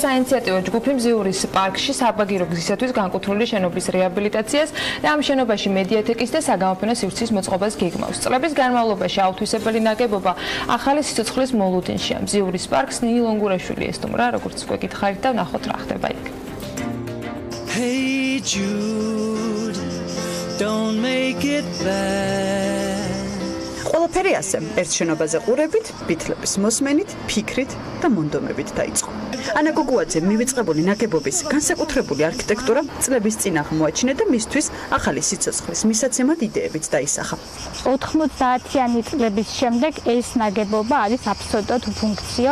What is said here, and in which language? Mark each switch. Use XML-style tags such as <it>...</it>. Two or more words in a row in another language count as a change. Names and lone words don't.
<ka>საინიციატივო ჯგუფი მზიურის პარკში საბაგირო გზისათვის განკუთვნილი შენობის რეაბილიტაციას და ამ შენობაში მედიათეკის და საგამოფენო სივრცის მოწყობას გეგმავს. წლების განმავლობაში აუთვისებელი ნაგებობა ახალი სიცოცხლის მოლოდინშია. მზიურის პარკს ნილონგურაშვილი ესტუმრა, როგორც უკვე გითხარით და ნახოთ რა ხდება იქ.</ka> <en>Hey Jude, don't make it bad.</en> <ka>ყველაფერი ასე, ერთ შენობაზე ყურებით, ბითლების მოსმენით, ფიქრით და მონდომებით დაიწყო. ანა გოგუაძე მივიწყებული ნაგებობის განსაკუთრებული არქიტექტურა წლების წინ აღმოაჩინა და მისთვის ახალი სიცოცხლის მისაცემად იდეებიც დაისახა. 90-იანი წლების შემდეგ ეს ნაგებობა არის აბსოლუტურად უფუნქციო.</ka>